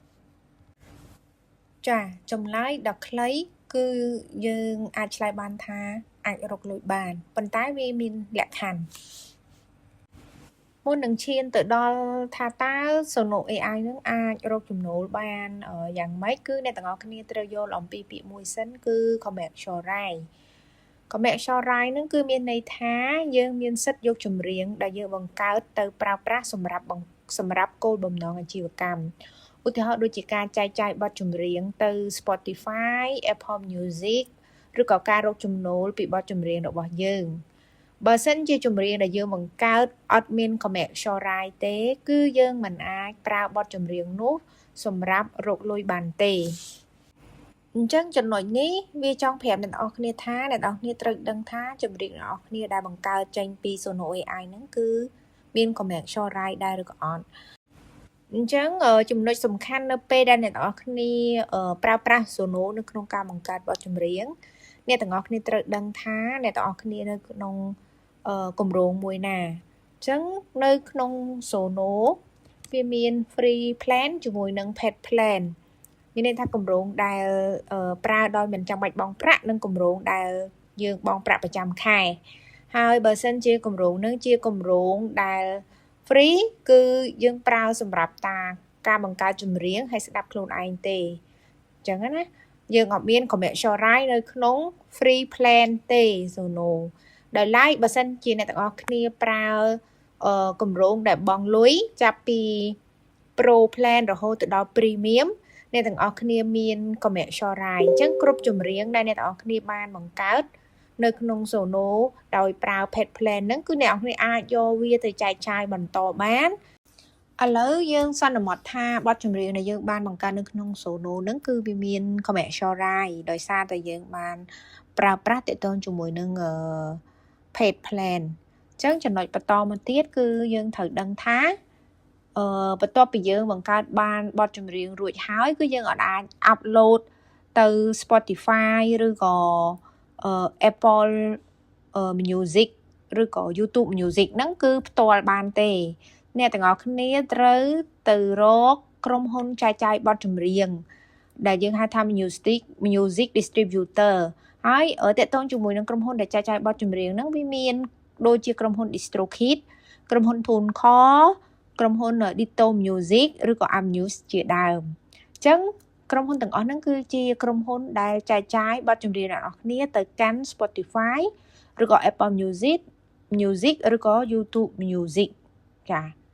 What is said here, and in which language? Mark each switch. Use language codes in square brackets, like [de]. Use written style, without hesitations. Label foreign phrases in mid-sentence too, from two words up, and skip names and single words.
[km] ចាចម្លើយដ៏ខ្លីគឺយើងអាចឆ្លើយបានថាអាចរកលុយបានប៉ុន្តែវាមានលក្ខខណ្ឌមុននឹងឈានទៅដល់ថាតើ Sono AI នឹងអាចរកចំណូលបានយ៉ាងម៉េចគឺអ្នកទាំងអស់គ្នាត្រូវយល់អំពីពាក្យមួយសិនគឺ [en] commercial right commercial right [km] ហ្នឹងគឺមានន័យថាយើងមានសិទ្ធិយកចម្រៀងដែលយើងបង្កើតទៅប្រើប្រាស់សម្រាប់ គោលបំណងអាជីវកម្មឧទាហរណ៍ដូចជាការចែកចាយបទចម្រៀងទៅ Spotify, Apple Music ឬក៏ការរកចំណូលពីបទចម្រៀងរបស់យើងបើសិនជាចម្រៀងដែលយើងបង្កើតអត់មាន [en] commercial right [km] ទេគឺយើងមិនអាចប្រើបទចម្រៀងនោះសម្រាប់រកលុយ បានទេអញ្ចឹងចំណុចនេះវាចង់ប្រាប់អ្នកនរគ្នាថាអ្នកនរគ្នាត្រូវដឹងថាចម្រៀងអ្នកនរគ្នាដែលបង្កើតចេញពី Sono AI ហ្នឹងគឺមាន [en] commercial right [km] ដែរឬក៏អត់អញ្ចឹង ចំណុចសំខាន់នៅពេលដែលអ្នកនរគ្នាប្រើប្រាស់ Sono នៅក្នុងការបង្កើតបទចម្រៀងអ្នកទាំងអស់គ្នាត្រូវដឹងថាអ្នកទាំងអស់គ្នានៅក្នុងគម្រោ ងមួយណាអញ្ចឹងនៅក្នុង Sono វាមាន [en] free plan [km] ជាមួយនឹង [en] paid plan [km] មានន័យថាគម្រោងដែលប្រើដោយមិនចាំបា ច់បង់ប្រាក់និងគម្រោងដែលយើងបង់ប្រាក់ប្រចាំខែហើយបើសិនជាគម្រោងនឹងជាគម្រោងដែល free គឺយើងប្រើសម្រាប់ការបង្កើតចម្រៀងហើយស្ដាប់ខ្លួនឯងទេអញ្ចឹងណាយើងអត់មាន [en] commercial right [km] នៅក្នុង [en] free plan [km] ទេ Sono ដោយឡែកបើសិនជាអ្នកទាំងអស់គ្នាប្រើគម្រោងដែលបង់លុយចាប់ពី [en] Pro plan [km] រហូតទៅដល់ Premiumអ្នកទាំងអស់គ្នាមាន [en] commercial right [km] អញ្ចឹងគ្រប់ចម្រៀងដែលអ្នកទាំងអស់គ្នាបានបង្កើតនៅក្នុង Sono ដោយប្រើ [en] paid plan [km] ហ្នឹងគឺអ្នកទាំងអស់គ្នាអាចយកវាទៅចែកចាយបន្តបានឥឡូវយើងសន្មតថាបទចម្រៀងដែលយើងបានបង្កើតនៅក្នុង Sono ហ្នឹងគឺវាមាន [en] commercial right [km] ដោយសារតែយើងបានប្រើប្រាស់ទាក់ទងជាមួយនឹង [en] paid plan [km] អញ្ចឹងចំណុចបន្តមកទៀតគឺយើងត្រូវដឹងថាបន្ទាប់ពីយើងបង្កើតបានបទចម្រៀងរួចហើយគឺយើងអាច upload ទៅ Spotify ឬក៏ Apple Music ឬក៏ YouTube Music ហ្នឹងគឺផ្ទាល់បានទេអ្នកទាំងអស់គ្នាត្រូវទៅរកក្រុមហ៊ុនចែក ចាយបទចម្រៀងដែលយើងហៅថា [en] music distributor [km] ហើយតេតងជាមួយនឹងក្រុមហ៊ុនដែលចែកចាយបទចម្រៀងហ្នឹងវាមានដូចជាក្រុមហ៊ុន DistroKid ក្រុមហ៊ុន TuneCore ក្រុមហ៊ុន Ditto Music ឬក៏ Amuse ជាដើមអញ្ចឹងក្រុមហ៊ុនទាំងអស់ហ្នឹងគឺជាក្រុមហ៊ុនដែលចែកចាយបទចម្រៀងរបស់គ្នាទៅកាន់ Spotify ឬក៏ Apple Music ឬក៏ YouTube Music ចា